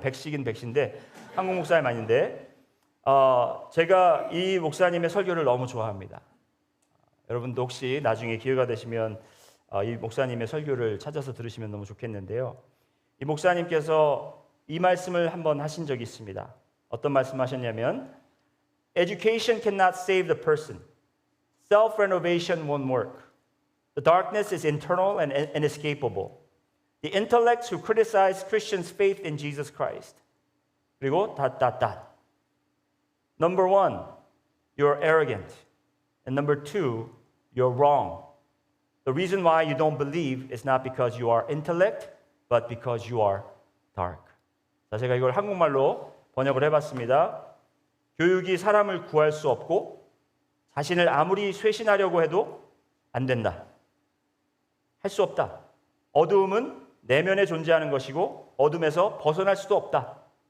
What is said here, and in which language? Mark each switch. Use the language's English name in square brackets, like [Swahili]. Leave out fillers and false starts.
[Korean] 백식인 백신데 한국 목사님 아닌데 제가 이 목사님의 설교를 너무 좋아합니다. 여러분도 혹시 나중에 기회가 되시면 이 목사님의 설교를 찾아서 들으시면 너무 좋겠는데요. 이 목사님께서 이 말씀을 한번 하신 적이 있습니다. 어떤 말씀 하셨냐면 [English] Education cannot save the person. Self-renovation won't work. The darkness is internal and inescapable. The intellects who criticize Christians' faith in Jesus Christ. [Korean] 그리고 [English] Number one, you're arrogant. And number two, you're wrong. The reason why you don't believe is not because you are intellect, but because you are dark. [Korean] 자, 제가 이걸 한국말로 번역을 해봤습니다. 교육이 사람을 구할 수 없고 자신을 아무리 쇄신하려고 해도 안 된다. 할 수 없다. 어두움은 내면에 존재하는 것이고 어둠에서 벗어날 수도 없다.